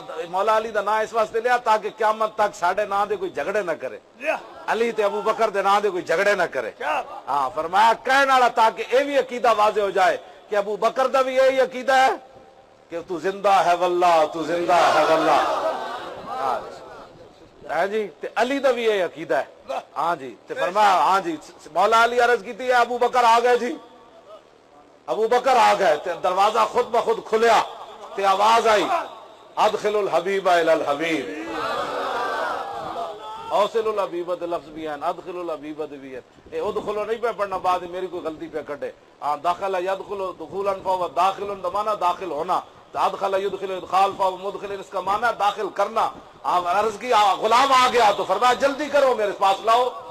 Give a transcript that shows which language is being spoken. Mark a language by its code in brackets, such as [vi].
[pa] مولا علی دا نام اس واسطے لیا تاکہ قیامت تک ساڈے نام دے کوئی جھگڑے نہ کرے، علی تے ابو بکر دے نام دے کوئی جھگڑے نہ کرے. ہاں فرمایا کہنے والا تاکہ اے بھی عقیدہ واضح ہو جائے کہ ابو بکر دا بھی یہی عقیدہ ہے کہ تو زندہ ہے واللہ، تو زندہ ہے واللہ. ہاں جی تے علی دا بھی یہ عقیدہ ہے. ہاں جی تے فرمایا ہاں جی مولا علی عرض کی تھی ابو بکر آ گئے جی، ابو بکر آ گئے تے دروازہ خود بخود کھلیا تے آواز آئی [ar] ادخل الحبیب الی الحبیب. [pa] اوصل الحبیب دے لفظ بھی ہیں، ادخل الحبیب دے بھی ہیں. اے ادخلو نہیں پہ پڑھنا بعد میری کوئی غلطی پہ کٹے. [ar] داخل یدخل دخولا فهو داخل [pa] دا معنی داخل ہونا، [ar] ادخل یدخل ادخال فهو مدخل [pa] اس کا معنی داخل کرنا. عرض کی غلام آ گیا تو فرمایا جلدی کرو میرے پاس لاؤ.